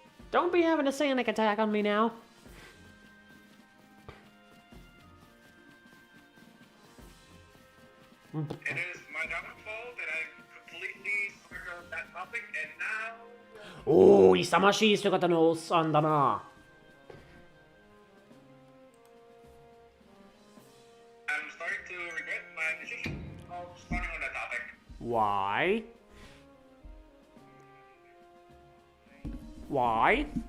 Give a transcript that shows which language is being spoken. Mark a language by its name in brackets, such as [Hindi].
[English] Don't be having a Sonic attack on me now. It is my downfall that I completely forgot that topic and now [Japanese] おお、勇ましい姿のおっさんだな。 [English] I'm starting to regret my decision of starting on that topic. Why? Why?